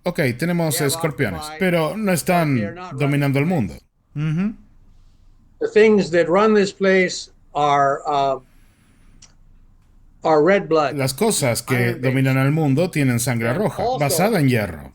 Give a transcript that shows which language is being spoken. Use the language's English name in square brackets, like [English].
[Spanish] ok, tenemos escorpiones, pero no están dominando el mundo. [English] the things that run this place are red blood. [Spanish] Las cosas que dominan al mundo tienen sangre roja, basada en hierro.